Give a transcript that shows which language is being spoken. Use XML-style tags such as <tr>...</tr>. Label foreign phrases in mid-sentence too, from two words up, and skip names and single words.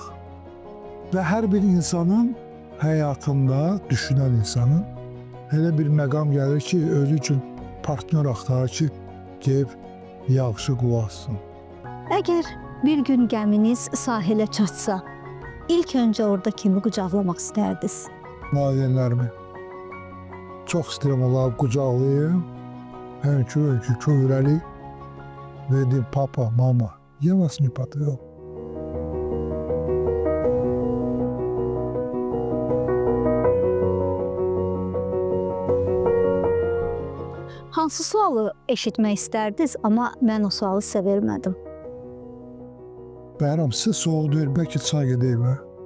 <az>Və hər bir insanın həyatında, düşünən insanın elə bir məqam gəlir ki, özü üçün partnyor axtarır ki, gəlib yaxşı qulaqsın. Əgər bir gün gəminiz sahilə çatsa, ilk öncə orada kimi qucaqlamaq istərdiniz? Valideynlərimi çox istəyirəm, onları qucaqlayım, hönkür-hönkür kövrəli və deyim,</az> <ru>papa, mama, я вас не подвел.</ru> <az>Hansı sualı eşitmək istərdiniz, amma mən o sualı sizə vermədim? Bəhram, sizə sual deyir, bəlkə çay gedəyim, hə?</az>